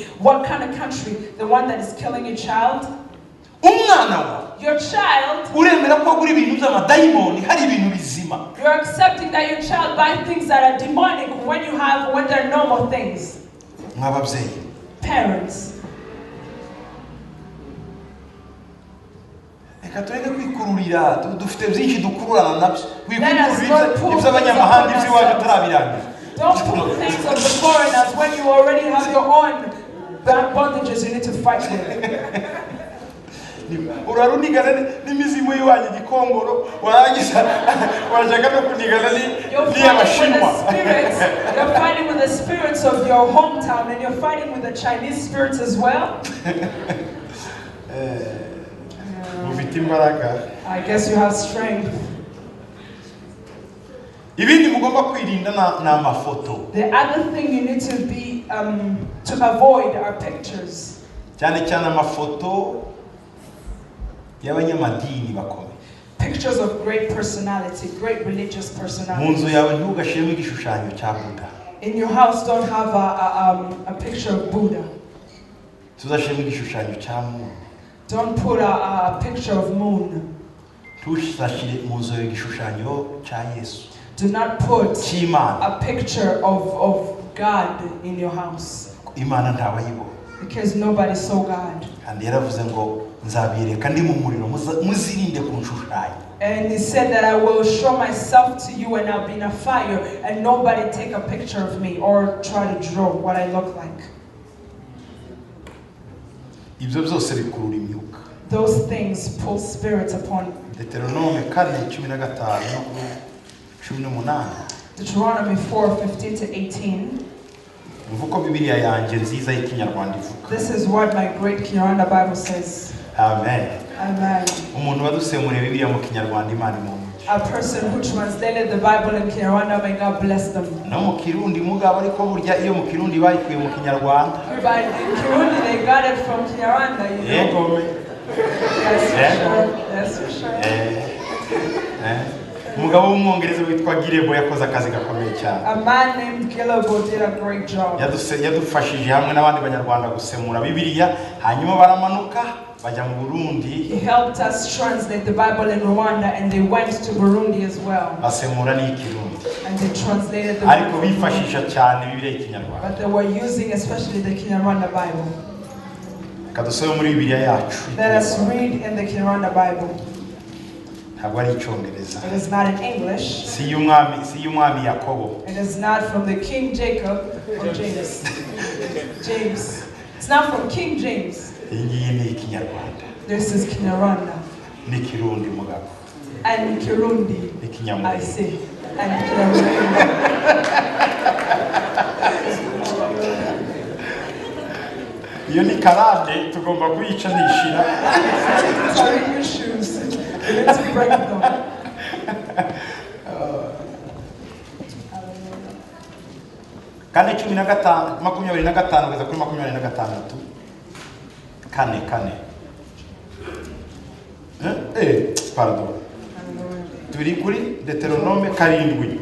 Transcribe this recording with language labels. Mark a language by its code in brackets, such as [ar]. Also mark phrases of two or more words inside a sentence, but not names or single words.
[en] What kind of country? The one that is killing your child? Your child. You're accepting that your child buys things that are demonic when they're normal things. Parents. [rw] Reka tureke kwikururira dufite byinshi dukururana nabyo iby'abanyamahanga iby'iwacu turabirangira. [en] Don't pull things of the foreigners when you already have your own bondages you need to fight with. [rw] Urarunigana n'imizimu y'iwanyu gikongoro warangiza wajyaga no kunigana n'iy'abashinwa. [en] You're fighting with the spirits of your hometown and you're fighting with the Chinese spirits as well. I guess you have strength. [rw] ibindi mugomba kwirinda na amafoto. [en] The other thing you need to be to avoid are pictures. [rw] Cyane cyane amafoto y'abanyamadini bakomeye. [en] Pictures of great personality, great religious personality. [rw] Munzu yawe ntugashiremo igishushanyo cya Buddha. [en] In your house, don't have a picture of Buddha. [rw] Tuzashiremo igishushanyo cya Moon. [en] Don't put a picture of Moon. [rw] Tuzashire munzu yawe igishushanyo cya Yesu. [en] Do not put a picture of God in your house. [rw] Imana ntabayibona. [en] Because nobody saw God. [rw] Kandi yaravuze ngo nzabireka ndi mu muriro muzirinde kunshushanya. [en] And he said that I will show myself to you and I'll be in a fire and nobody take a picture of me or try to draw what I look like. [rw] Ibyo byose bikurura imyuka. [en] Those things pull spirits upon you. Deuteronomy 4:15-18. Deuteronomy 4:15-18. [rw] Mvuko Bibiliya yanjye nziza y'ikinyarwanda ivuga. [en] This is what my great Kinyarwanda Bible says. Amen. Amen. [rw] Umuntu wadusemuriye Bibiliya mu kinyarwanda Imana imuhe. [en] A person who translated the Bible in Kinyarwanda, may God bless them. [rw] No mu Kirundi mugabo ariko burya iyo mu Kirundi bayikuye mu kinyarwanda. [en] But in Kirundi they got it from Kinyarwanda, you know. [rw] Yego. [en] Yes, for sure. [rw] Umugabo w'umwongereza witwa Gilebo yakoze akazi gakomeye cyane. [en] A man named Gilebo did a great job. [rw] Yadufashije hamwe n'abandi banyarwanda gusemura Bibiliya hanyuma baramanuka bajya mu Burundi. [en] He helped us translate the Bible in Rwanda and they went to Burundi as well. [rw] Basemura n'Ikirundi. [en] And they translated the Bible. [rw] Ariko bifashisha cyane Bibiliya y'ikinyarwanda. [en] But they were using especially the Kinyarwanda Bible. [rw] Kadusome muri Bibiliya yacu. [en] Let us read in the Kinyarwanda Bible. It is not in English. [rw] Si y'umwami Yakobo. [en] It is not from the King Jacob or James. James. It's not from King James. This is Kinyarwanda. [rw] Ni Kirundi mugabo. [en] And Kirundi. I say. And Kinyarwanda. [rw] Iyo ni karande tugomba kuyica nishira. [en] Sorry, your shoes. Let's break them. [rw] Kane 15 kugeza kuri 26. Kane. Pardon. Turi kuri Deuteronome 7.